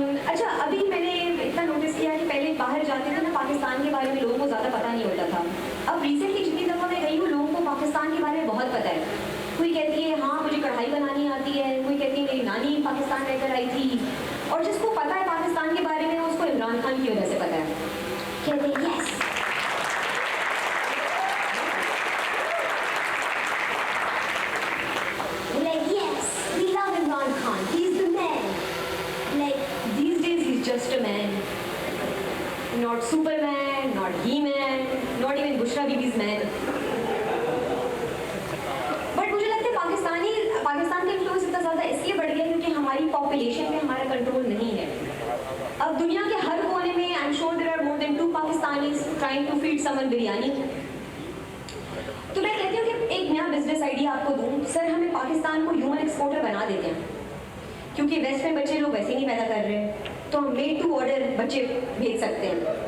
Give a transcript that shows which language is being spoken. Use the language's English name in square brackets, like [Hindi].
[Hindi] अच्छा अभी मैंने इतना नोटिस किया कि पहले बाहर जाते थे ना, पाकिस्तान के बारे में लोगों को ज़्यादा पता नहीं होता था। अब रिसेंटली जितनी दफ़ा मैं गई हूँ, लोगों को पाकिस्तान के बारे में बहुत पता है। कोई कहती है हाँ मुझे कढ़ाई बनानी आती है, कोई कहती है मेरी नानी पाकिस्तान रहकर आई थी, और जिसको पता है पाकिस्तान के बारे में उसको इमरान खान की वजह से पता है। कहते हैं yes [English] like yes we love Imran Khan, he's the man, like these days he's just a man, not Superman, not He-Man, not even Bushra Bibi's man. [Hindi] But मुझे लगता है पाकिस्तान के इन्फ्लुएंस इतना ज़्यादा इसलिए बढ़ गया क्योंकि हमारी पॉपुलेशन पे हमारा कंट्रोल नहीं है। [English] अब दुनिया के हर कोने में I am sure there are more than 2 Pakistanis trying to feed someone biryani. [Hindi] तो मैं कहती हूँ कि एक नया बिजनेस आइडिया आपको दूँ। सर हमें पाकिस्तान को ह्यूमन एक्सपोर्टर बना देते हैं, क्योंकि वेस्ट में बच्चे लोग वैसे नहीं पैदा कर रहे हैं, तो हम मेड टू ऑर्डर बच्चे भेज सकते हैं।